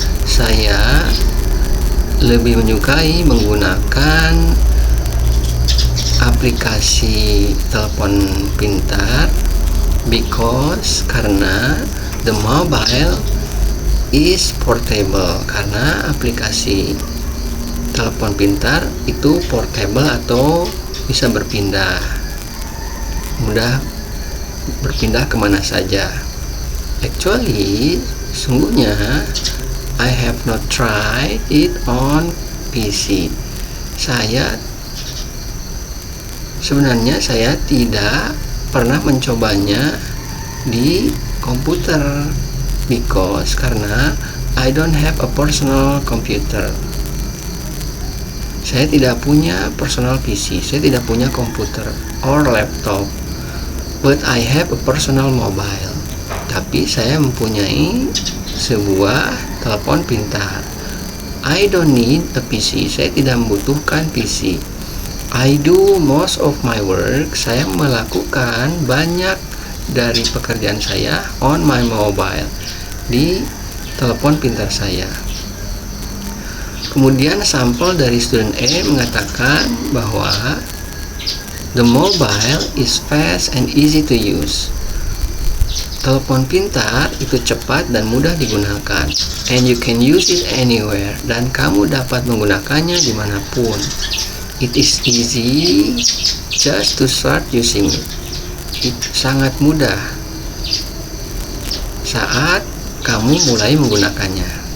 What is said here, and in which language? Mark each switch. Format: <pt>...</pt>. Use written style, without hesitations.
<id>Saya lebih menyukai menggunakan aplikasi telepon pintar,</id> <en>because,</en> <id>karena</id> <en>the mobile is portable,</en> <id>karena aplikasi telepon pintar itu portable atau bisa berpindah, mudah berpindah kemana saja.</id> <en>Actually,</en> <id>sungguhnya</id> <en>I have not tried it on PC.</en> <id>Sebenarnya saya tidak pernah mencobanya di komputer.</id> <en>because</en> <id>karena</id> <en>I don't have a personal computer.</en> <id>Saya tidak punya personal PC, saya tidak punya komputer</id> <en>or laptop, but I have a personal mobile.</en> <id>Tapi saya mempunyai sebuah telepon pintar.</id> <en>I don't need a PC,</en> <id>saya tidak membutuhkan PC.</id> <en>I do most of my work,</en> <id>saya melakukan banyak dari pekerjaan saya</id> <en>on my mobile,</en> <id>di telepon pintar saya. Kemudian sampel dari student A mengatakan bahwa</id> <en>the mobile is fast and easy to use.</en> <id>Telepon pintar itu cepat dan mudah digunakan,</id> <en>and you can use it anywhere,</en> <id>dan kamu dapat menggunakannya dimanapun.</id> <en>It is easy just to start using it.</en> <id>Itu sangat mudah saat kamu mulai menggunakannya.</id>